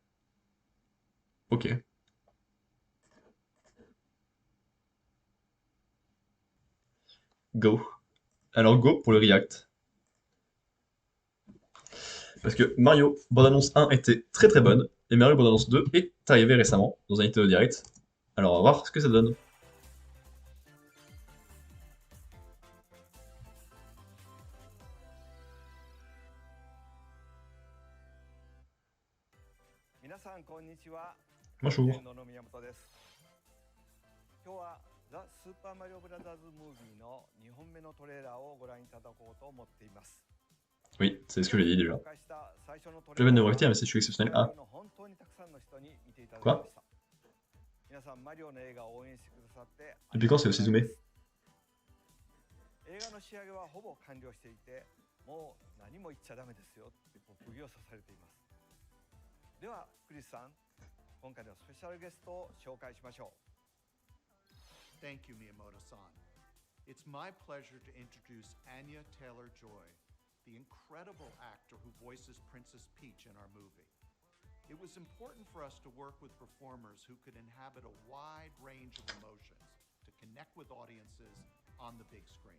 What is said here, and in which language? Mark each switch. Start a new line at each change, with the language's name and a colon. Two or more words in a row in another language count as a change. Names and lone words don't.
French: Ok. Go. Alors go pour le React. Parce que Mario bande-annonce 1 était très très bonne, et Mario bande-annonce 2 est arrivé récemment dans un Nintendo Direct. Alors on va voir ce que ça donne.
Japanese: 皆さんこんにちは。
French: Bonjour.
Japanese: 野々宮本です。今日はザ・スーパーマリオブラザーズムービーの2本目のトレーラーをご覧いただこうと思っています。
French: Oui, c'est ce que j'ai dit déjà.
Japanese: 紹介した最初のト
French: Je
Japanese: レー
French: viens
Japanese: ラ
French: de
Japanese: ー
French: me
Japanese: は
French: rectifier, mais c'est je suis exceptionnel. Ah,
Japanese: 本当にたくさんの人に見ていただき
French: quoi
Japanese: ました。皆さんマリオの映画を応援してくださってあ
French: Depuis
Japanese: りが
French: quand
Japanese: とう
French: c'est
Japanese: ご
French: aussi
Japanese: ざいま
French: zoomé
Japanese: す。映画の仕上げはほぼ完了していて、もう何も言っちゃダメですよって釘を刺されています。ではクリスさん、今回のスペシャルゲストを紹介しましょう。
English: Thank you, Miyamoto-san. It's my pleasure to introduce Anya Taylor-Joy, the incredible actor who voices Princess Peach in our movie. It was important for us to work with performers who could inhabit a wide range of emotions to connect with audiences on the big screen.